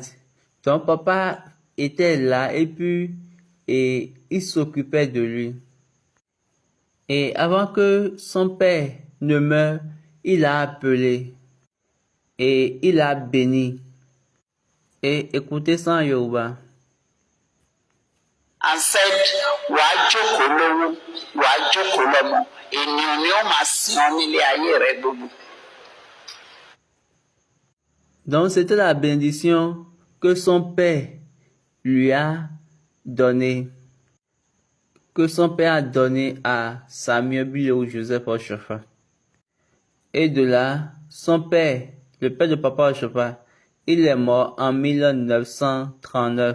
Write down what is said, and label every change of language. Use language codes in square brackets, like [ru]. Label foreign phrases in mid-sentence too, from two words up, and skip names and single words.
[fr] Donc, papa était là et puis il s'occupait de lui. Et avant que son père ne meure, il a appelé et il a béni. Et écoutez ça en Yoruba. [en] And said, [yo] wàá jókòó lówó, wàá jókòó lọ́mọ, ènìyàn ni ó máa sìn ọ́ nílé ayé rẹ gbogbo. [fr] Donc c'était la bénédiction que son père lui a donnée, que son père a donnée à Samuel Bileo Joseph Oshofa. Et de là, son père, le père de Papa Oshofa, il est mort en 1939.